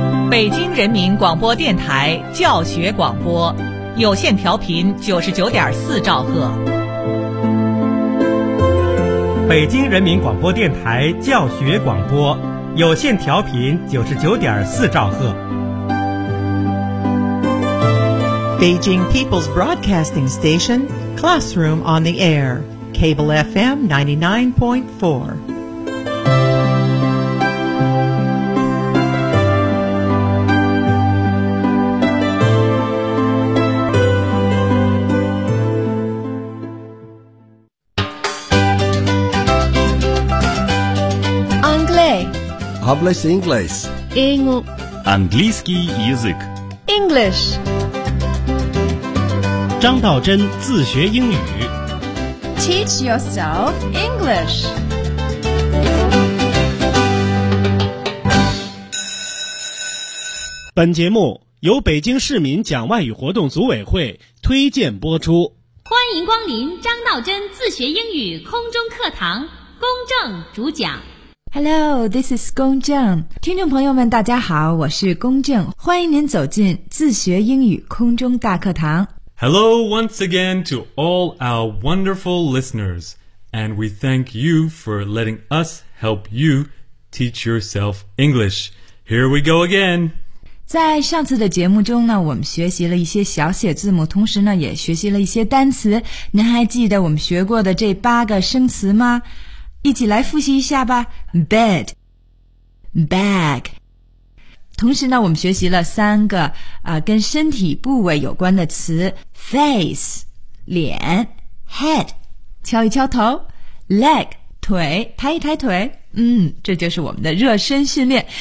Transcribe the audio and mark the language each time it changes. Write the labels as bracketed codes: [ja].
[zh] 北京人民广播电台教学广播，有线调频99.4兆赫。北京人民广播电台教学广播，有线调频99.4兆赫。 [en] Beijing People's Broadcasting Station, Classroom on the Air, Cable FM 99.4. [fr] Anglais. [es] Hablas inglés. [ru] Английский язык. [en] English. [zh] 张道真自学英语 [en] Teach yourself English. [zh] 本节目由北京市民讲外语活动组委会推荐播出。欢迎光临张道真自学英语空中课堂，龚正主讲。 [en] Hello, this is 龚正。 [zh] 听众朋友们大家好，我是龚正，欢迎您走进自学英语空中大课堂。 [en] Hello once again to all our wonderful listeners, and we thank you for letting us help you teach yourself English. Here we go again. [zh] 在上次的节目中呢，我们学习了一些小写字母，同时呢也学习了一些单词。您还记得我们学过的这八个生词吗？一起来复习一下吧。 [en] Bed, bag. [zh] 同时呢我们学习了三个跟身体部位有关的词 face, 脸 head, 敲一敲头 leg, 腿抬一抬腿这就是我们的热身训练。